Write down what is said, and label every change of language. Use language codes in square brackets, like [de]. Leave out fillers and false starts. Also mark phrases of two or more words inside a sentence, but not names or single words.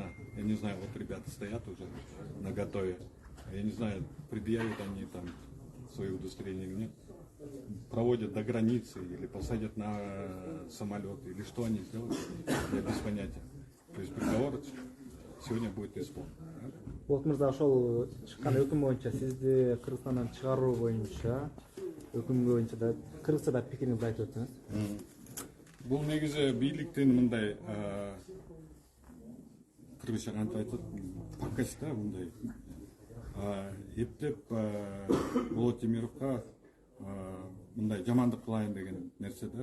[ru] Я не знаю, вот ребята стоят уже наготове. Я не знаю, предъявят они там свои удостоверения или нет. Проводят до границы или посадят на самолет, или что они сделают, я без понятия. То есть приговор сегодня будет исполнен. [ky] Болот мырза, ошол чыккан өкүм боюнча сизди Кыргызстандан чыгаруу боюнча өкүм боюнча да Кыргызчада пикириңизди айтып өтсөңүз. Бул негизи бийликтин мындай кыргызча кантип айтат, пакость да, мындай эптеп Болот Темировго мындай жамандык кылайын деген нерсе да.